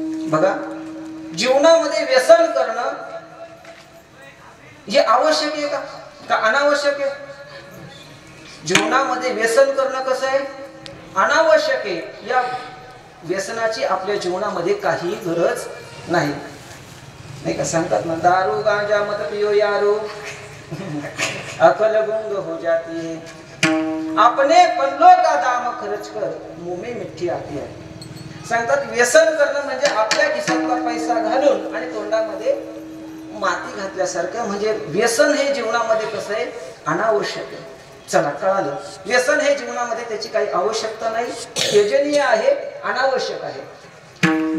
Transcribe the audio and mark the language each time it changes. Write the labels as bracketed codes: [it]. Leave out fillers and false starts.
[mr] बघा, जीवनामध्ये व्यसन करणं हे आवश्यक आहे का अनावश्यक आहे? जीवनामध्ये व्यसन करणं कसं आहे? अनावश्यक आहे. या व्यसनाची आपल्या जीवनामध्ये काही गरज नाही. नाही का सांगतात ना, [hi] दारू गांजा मत पियो यारो अकल गुंग हो जाती है, अपने पल्लों का दाम खर्च कर मुंह में मिठी आती है. [mr] सांगतात व्यसन करणं म्हणजे आपल्या खिशातला पैसा घालून आणि तोंडामध्ये माती घातल्यासारखं. म्हणजे व्यसन हे जीवनामध्ये कसं आहे? अनावश्यक आहे. चला कळालं, व्यसन हे जीवनामध्ये त्याची काही आवश्यकता नाही, त्यजनीय आहे, अनावश्यक आहे.